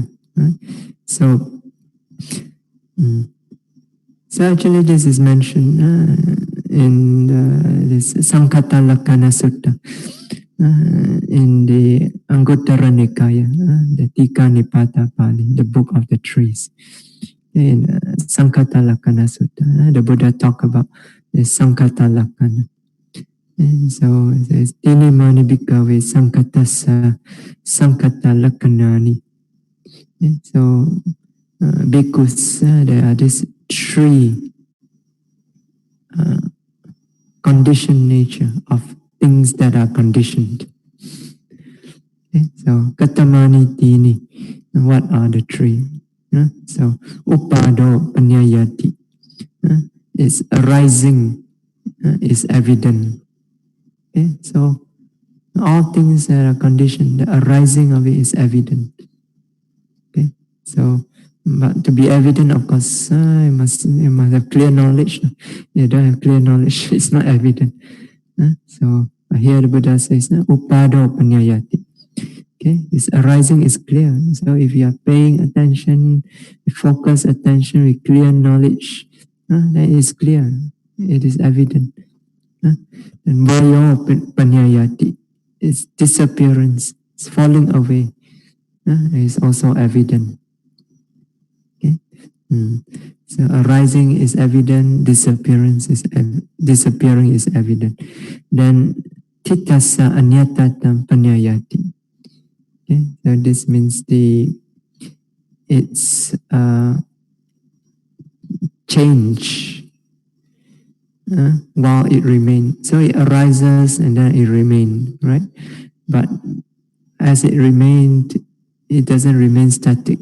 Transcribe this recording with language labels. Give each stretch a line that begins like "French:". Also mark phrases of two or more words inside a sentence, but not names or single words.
English: So, so actually this is mentioned in this Sankata Lakkhana Sutta in the Anguttara Nikaya, the Tika Nipata Pali, the book of the trees. In Sankata Lakkhana Sutta, the Buddha talk about the
Pali: Sankata Lakkhana.
English: And so it says,
Pali: Tini mani bhikkhave sankatassa sankata lakkhanani.
English: So bhikkhus, there are these three conditioned nature of things that are conditioned. So
Pali: katamani tini,
English: what are the three?
Pali: So upado panyayati,
English: is arising, is evident. So all things that are conditioned, the arising of it is evident. So, but to be evident, of course, you must have clear knowledge. You don't have clear knowledge, it's not evident. So here the Buddha says,
Pali: upado panyayati.
English: This arising is clear. So if you are paying attention, focus attention with clear knowledge, then it is clear. It is evident.
Pali: And vayo panyayati,
English: its disappearance, its falling away, is also evident. So arising is evident, disappearing is evident.
Pali: Then titassa anyatatam panyayati.
English: So this means it's change while it remains. So it arises and then it remains, right? But as it remained, it doesn't remain static.